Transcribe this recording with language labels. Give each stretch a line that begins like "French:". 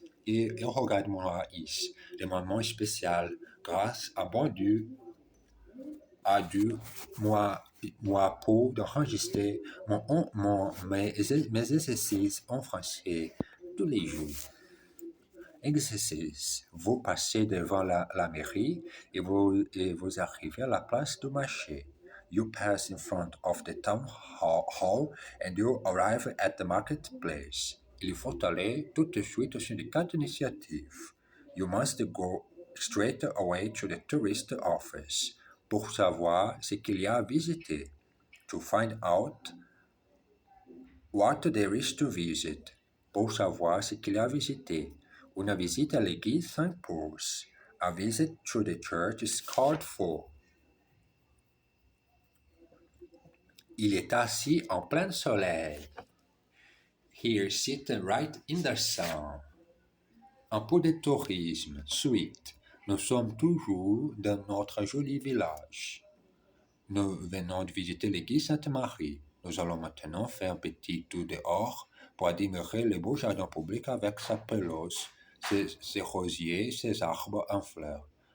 French: Et regarde-moi ici, le moment spécial, grâce à bon Dieu, à Dieu, moi pour d'enregistrer mes exercices en français tous les jours. Exercice. Vous passez devant la mairie et vous arrivez à la place du marché.
English: You pass in front of the town hall and you arrive at the marketplace.
French: Il faut aller tout de suite au syndicat d'initiative.
English: You must go straight away to the tourist office
French: pour savoir ce qu'il y a à visiter.
English: To find out what there is to visit.
French: Pour savoir ce qu'il y a à visiter. Une visite à l'église s'impose.
English: A visit to the church is called for.
French: Il est assis en plein soleil.
English: He is sitting right in the sun.
French: Un peu de tourisme. Suite. Nous sommes toujours dans notre joli village. Nous venons de visiter l'église Sainte-Marie. Nous allons maintenant faire un petit tour dehors pour admirer le beau jardin public avec sa pelouse, ses rosiers, ses arbres en fleurs.